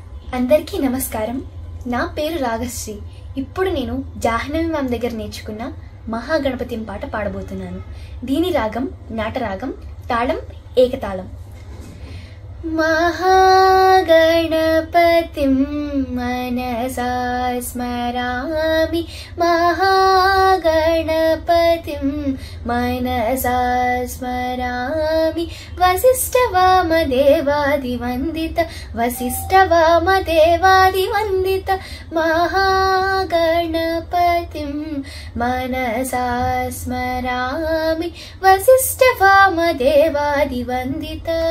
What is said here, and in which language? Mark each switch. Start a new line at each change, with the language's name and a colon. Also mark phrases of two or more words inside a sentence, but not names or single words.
Telugu: అందరికీ నమస్కారం. నా పేరు రాగశ్రీ. ఇప్పుడు నేను జాహ్నవి మ్యామ్ దగ్గర నేర్చుకున్న మహాగణపతిం పాట పాడబోతున్నాను. దీని రాగం నాటరాగం, తాళం ఏకతాళం.
Sanskrit: महागणपतिं मनसा स्मरामि, महागणपतिं मनसा स्मरामि. वसिष्ठवामदेवादिवन्दित, वसिष्ठवामदेवादिवन्दित महागणपतिं मनसा स्मरामि, वसिष्ठवामदेवादिवन्दित.